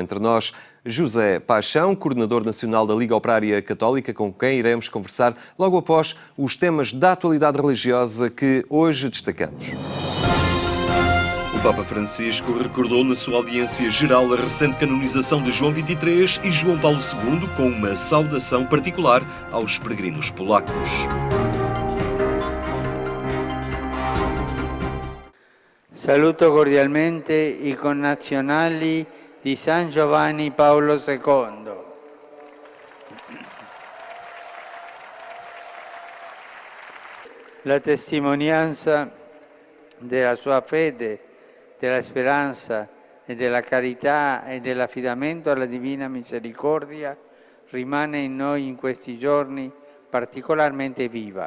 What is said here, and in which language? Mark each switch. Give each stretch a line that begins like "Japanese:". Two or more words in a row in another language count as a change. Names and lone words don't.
Portuguese: Entre nós, José Paixão, coordenador nacional da Liga Operária Católica, com quem iremos conversar logo após os temas da atualidade religiosa que hoje destacamos. O Papa Francisco recordou na sua audiência geral a recente canonização de João XXIII e João Paulo II com uma saudação particular aos peregrinos polacos.
Italian: Saluto cordialmente i connazionali di San Giovanni Paolo II. La testimonianza della sua fede, della speranza e della carità e dell'affidamento alla Divina Misericordia rimane in noi in questi giorni particolarmente viva.